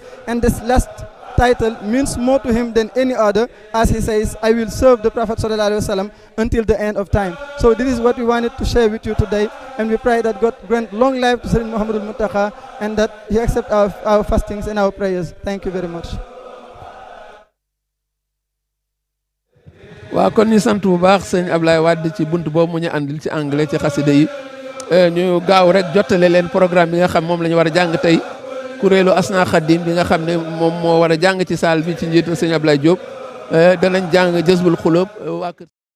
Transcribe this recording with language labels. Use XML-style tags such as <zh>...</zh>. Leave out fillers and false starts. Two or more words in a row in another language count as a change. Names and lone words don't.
<en>And this last title means more to him than any other, as he says, I will serve the Prophet</en> <ar>صلى الله عليه وسلم</ar> <en>until the end of time. So this is what we wanted to share with you today, and we pray that God grant long life to Sayyidina Muhammad al-Muntakha, and that he accept our fastings and our prayers. Thank you very much.</en> <wo>waaw kon ñu sant bu baax sëñ Ablaye Wade ci buntu boobu mu ñu andil ci anglais ci xasida yi ñu gaaw rek jottale leen programme bi nga xam moom la ñu war a jàng tey kuréelu Asna Khadim bi nga xam ne moom moo war a jàng ci saal bi ci njiitu sëñ Ablaye Diop danañ jàng Jazbul Xuloob waa kër</wo>